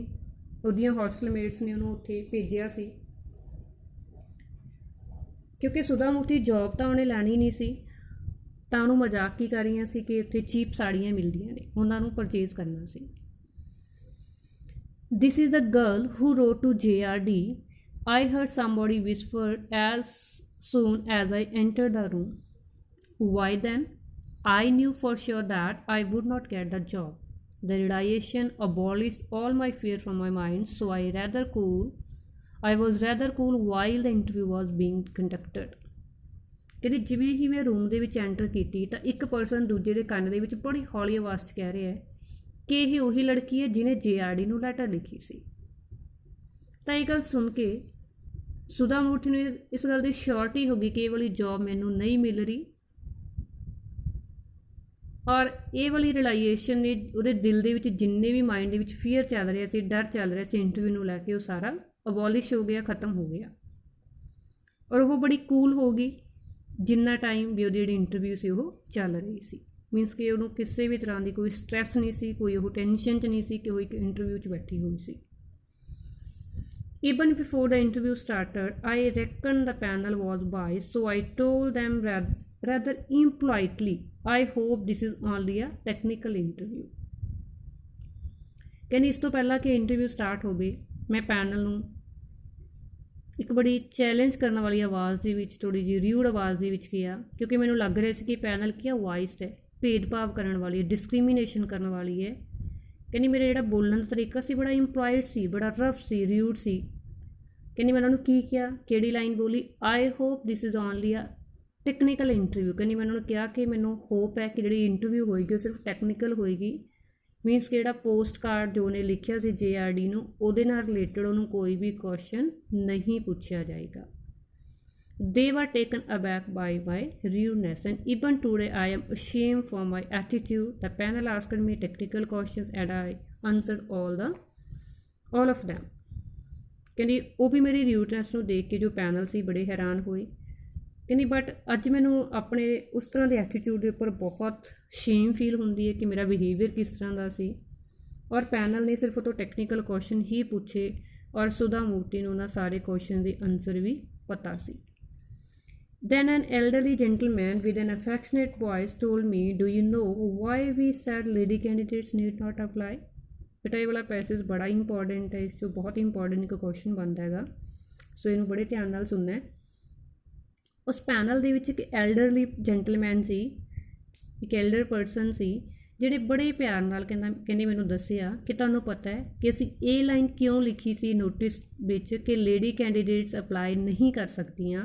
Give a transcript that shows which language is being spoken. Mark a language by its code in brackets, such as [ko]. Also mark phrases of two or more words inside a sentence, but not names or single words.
[pa] ਉਹਦੀਆਂ ਹੋਸਟਲਮੇਟਸ ਨੇ ਉਹਨੂੰ ਉੱਥੇ ਭੇਜਿਆ ਸੀ ਕਿਉਂਕਿ ਸੁਧਾ ਮੂਰਤੀ ਜੋਬ ਤਾਂ ਉਹਨੇ ਲੈਣੀ ਨਹੀਂ ਸੀ ਤਾਂ ਉਹਨੂੰ ਮਜ਼ਾਕ ਕੀ ਕਰ ਰਹੀਆਂ ਸੀ ਕਿ ਉੱਥੇ ਚੀਪ ਸਾੜੀਆਂ ਮਿਲਦੀਆਂ ਨੇ, ਉਹਨਾਂ ਨੂੰ ਪਰਚੇਜ਼ ਕਰਨਾ ਸੀ। [en] this is the girl who wrote to JRD. I heard somebody whisper as soon as I entered the room. Why then? I knew for sure that I would not get the job. The realization abolished all my fear from my mind, so I was rather cool while the interview was being conducted. [pa] ਕਹਿੰਦੀ ਜਿਵੇਂ ਹੀ ਮੈਂ ਰੂਮ ਦੇ ਵਿੱਚ ਐਂਟਰ ਕੀਤੀ ਤਾਂ ਇੱਕ ਪਰਸਨ ਦੂਜੇ ਦੇ ਕੰਨ ਦੇ ਵਿੱਚ ਬੜੀ ਹੌਲੀ ਆਵਾਜ਼ 'ਚ ਕਹਿ ਰਿਹਾ ਹੈ ਕਿ ਇਹ ਉਹੀ ਲੜਕੀ ਹੈ ਜਿਹਨੇ JRD ਨੂੰ ਲੈਟਰ ਲਿਖੀ ਸੀ। ਤਾਂ ਇਹ ਗੱਲ ਸੁਣ ਕੇ ਸੁਧਾ ਮੂਰਤੀ ਨੂੰ ਇਸ ਗੱਲ ਦੀ ਸ਼ੋਰਟੀ ਹੋ ਗਈ ਕਿ ਇਹ ਵਾਲੀ ਜੋਬ ਮੈਨੂੰ ਨਹੀਂ ਮਿਲ ਰਹੀ ਔਰ ਇਹ ਵਾਲੀ ਰਿਲਾਈਜੇਸ਼ਨ ਨੇ ਉਹਦੇ ਦਿਲ ਦੇ ਵਿੱਚ ਜਿੰਨੇ ਵੀ ਮਾਈਂਡ ਦੇ ਵਿੱਚ ਫੀਅਰ ਚੱਲ ਰਿਹਾ ਸੀ, ਡਰ ਚੱਲ ਰਿਹਾ ਸੀ ਇੰਟਰਵਿਊ ਨੂੰ ਲੈ ਕੇ, ਉਹ ਸਾਰਾ ਅਬੋਲਿਸ਼ ਹੋ ਗਿਆ, ਖ਼ਤਮ ਹੋ ਗਿਆ ਔਰ ਉਹ ਬੜੀ ਕੂਲ ਹੋ ਗਈ ਜਿੰਨਾ ਟਾਈਮ ਵੀ ਉਹਦੀ ਜਿਹੜੀ ਇੰਟਰਵਿਊ ਸੀ ਉਹ ਚੱਲ ਰਹੀ ਸੀ। ਮੀਨਸ ਕਿ ਉਹਨੂੰ ਕਿਸੇ ਵੀ ਤਰ੍ਹਾਂ ਦੀ ਕੋਈ ਸਟ੍ਰੈਸ ਨਹੀਂ ਸੀ, ਕੋਈ ਉਹ ਟੈਨਸ਼ਨ 'ਚ ਨਹੀਂ ਸੀ ਕਿ ਉਹ ਇੱਕ ਇੰਟਰਵਿਊ 'ਚ ਬੈਠੀ ਹੋਈ ਸੀ। [en] Even before the interview started, I reckoned the panel was biased, so I told them rather impolitely, I hope this is only a technical interview. [pa] ਕਹਿੰਦੀ ਇਸ ਤੋਂ ਪਹਿਲਾਂ ਕਿ ਇੰਟਰਵਿਊ ਸਟਾਰਟ ਹੋਵੇ ਮੈਂ ਪੈਨਲ ਨੂੰ ਇੱਕ ਬੜੀ ਚੈਲੰਜ ਕਰਨ ਵਾਲੀ ਆਵਾਜ਼ ਦੇ ਵਿੱਚ, ਥੋੜ੍ਹੀ ਜਿਹੀ ਰਿਊਡ ਆਵਾਜ਼ ਦੇ ਵਿੱਚ ਕਿਹਾ ਕਿਉਂਕਿ ਮੈਨੂੰ ਲੱਗ ਰਿਹਾ ਸੀ ਕਿ ਪੈਨਲ ਕੀ ਆ ਵਾਈਸਡ ਹੈ, ਭੇਦਭਾਵ ਕਰਨ ਵਾਲੀ ਹੈ, ਡਿਸਕ੍ਰਿਮੀਨੇਸ਼ਨ ਕਰਨ ਵਾਲੀ ਹੈ। ਕਹਿੰਦੀ ਮੇਰਾ ਜਿਹੜਾ ਬੋਲਣ ਦਾ ਤਰੀਕਾ ਸੀ ਬੜਾ ਇੰਪਲਾਇਡ ਸੀ, ਬੜਾ ਰਫ ਸੀ, ਰਿਊਡ ਸੀ। ਕਹਿੰਦੀ ਮੈਂ ਉਹਨਾਂ ਨੂੰ ਕੀ ਕਿਹਾ, ਕਿਹੜੀ ਲਾਈਨ ਬੋਲੀ, [en] I hope this is only a technical interview. [pa] ਕਹਿੰਦੀ ਮੈਂ ਉਹਨਾਂ ਨੂੰ ਕਿਹਾ ਕਿ ਮੈਨੂੰ ਹੋਪ ਹੈ ਕਿ ਜਿਹੜੀ ਇੰਟਰਵਿਊ ਹੋਏਗੀ ਉਹ ਸਿਰਫ ਟੈਕਨੀਕਲ ਹੋਏਗੀ। ਮੀਨਸ ਕਿ ਜਿਹੜਾ [en] post card [pa] ਜੋ ਉਹਨੇ ਲਿਖਿਆ ਸੀ JRD ਨੂੰ ਉਹਦੇ ਨਾਲ ਰਿਲੇਟਡ ਉਹਨੂੰ ਕੋਈ ਵੀ ਕੁਐਸਚਨ ਨਹੀਂ ਪੁੱਛਿਆ ਜਾਏਗਾ। [en] They were taken aback by my rudeness and even today I am ashamed for my attitude. The panel asked me technical questions and I answered all of them. [pa] ਕਹਿੰਦੀ ਉਹ ਵੀ ਮੇਰੀ ਰਿਊਡਨੈਸ ਨੂੰ ਦੇਖ ਕੇ ਜੋ ਪੈਨਲ ਸੀ ਬੜੇ ਹੈਰਾਨ ਹੋਏ। ਕਹਿੰਦੀ ਬਟ ਅੱਜ ਮੈਨੂੰ ਆਪਣੇ ਉਸ ਤਰ੍ਹਾਂ ਦੇ ਐਟੀਟਿਊਡ ਦੇ ਉੱਪਰ ਬਹੁਤ [en] shame feel [pa] ਹੁੰਦੀ ਹੈ ਕਿ ਮੇਰਾ ਬਿਹੇਵੀਅਰ ਕਿਸ ਤਰ੍ਹਾਂ ਦਾ ਸੀ ਔਰ ਪੈਨਲ ਨੇ ਸਿਰਫ ਉਹ ਤੋਂ [en] technical question [pa] ਹੀ ਪੁੱਛੇ ਔਰ ਸੁਧਾ ਮੂਰਤੀ ਨੂੰ ਉਹਨਾਂ ਸਾਰੇ ਕੁਐਸਚਨ ਦੇ ਆਨਸਰ ਵੀ ਪਤਾ ਸੀ। [en] Then an elderly gentleman with an affectionate voice told me, do you know why we said lady candidates need not apply? [pa] ਬੇਟਾ ਇਹ ਵਾਲਾ ਪੈਸੇਜ ਬੜਾ ਇੰਪੋਰਟੈਂਟ ਹੈ, ਇਸ 'ਚੋਂ ਬਹੁਤ ਇੰਪੋਰਟੈਂਟ ਇੱਕ ਕੁਐਸਚਨ ਬਣਦਾ ਹੈਗਾ, ਸੋ ਇਹਨੂੰ ਬੜੇ ਧਿਆਨ ਨਾਲ ਸੁਣਨਾ ਹੈ। ਉਸ ਪੈਨਲ ਦੇ ਵਿੱਚ ਇੱਕ [en] elderly gentleman [pa] ਸੀ, ਇੱਕ [en] elder person [pa] ਸੀ ਜਿਹੜੇ ਬੜੇ ਪਿਆਰ ਨਾਲ ਕਹਿੰਦੇ ਮੈਨੂੰ ਦੱਸਿਆ ਕਿ ਤੁਹਾਨੂੰ ਪਤਾ ਹੈ ਕਿ ਅਸੀਂ ਇਹ ਲਾਈਨ ਕਿਉਂ ਲਿਖੀ ਸੀ ਨੋਟਿਸ ਵਿੱਚ ਕਿ [en] lady candidates apply [pa] ਨਹੀਂ ਕਰ ਸਕਦੀਆਂ।